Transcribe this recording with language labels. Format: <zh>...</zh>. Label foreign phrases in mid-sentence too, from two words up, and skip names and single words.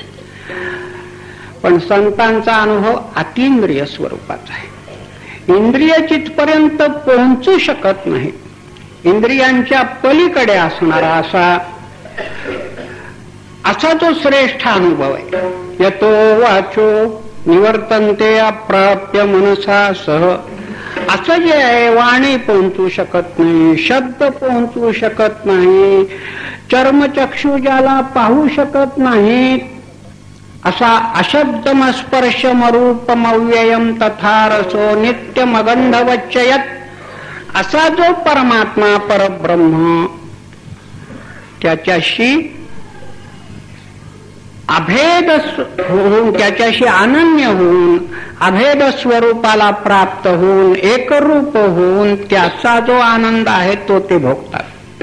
<mr>पण संतांचा अनुभव अतिइंद्रिय स्वरूपाचा आहे. इंद्रिय जिथपर्यंत पोहोचू शकत नाही, इंद्रियांच्या पलीकडे असणारा असा जो श्रेष्ठ अनुभव आहे.</mr> <sa>यतो वाचो निवर्तन्ते अप्राप्य मनसा सह.</sa> <mr>असं जे आहे, वाणी पोहोचू शकत नाही, शब्द पोहोचू शकत नाही, चर्मचक्षु ज्याला पाहू शकत नाही, असा</mr> <sa>अशब्दमस्पर्शमरूपमव्ययम तथा रसो नित्यमगंधवच्चयत</sa> <mr>असा जो परमात्मा परब्रह्म, त्याच्याशी अभेद होऊन, त्याच्याशी अनन्य होऊन, अभेद स्वरूपाला प्राप्त होऊन, एकरूप होऊन त्याचा जो आनंद आहे तो ते भोगतात.</mr>